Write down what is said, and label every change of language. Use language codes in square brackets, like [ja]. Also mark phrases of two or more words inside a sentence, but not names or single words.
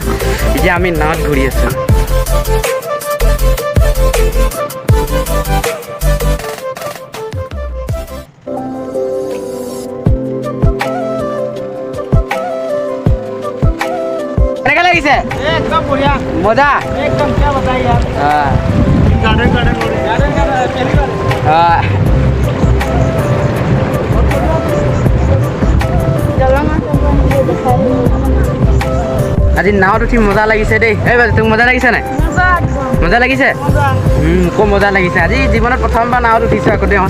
[as] এতিয়া আমি নাৱত ঘূৰি আছোঁ। কেনেকৈ লাগিছে? একদম বঢ়িয়া, মজা একদম। [hi] क्या बताइए यार। गार्डन गार्डन गार्डन पहली बार। [as] আজি নাৱত উঠি মজা লাগিছে দেই। এই বাজে তোক মজা লাগিছে নাই? মজা লাগিছে? মোকো মজা লাগিছে। আজি জীৱনত প্ৰথমবাৰ নাৱত উঠিছোঁ আকৌ দেই।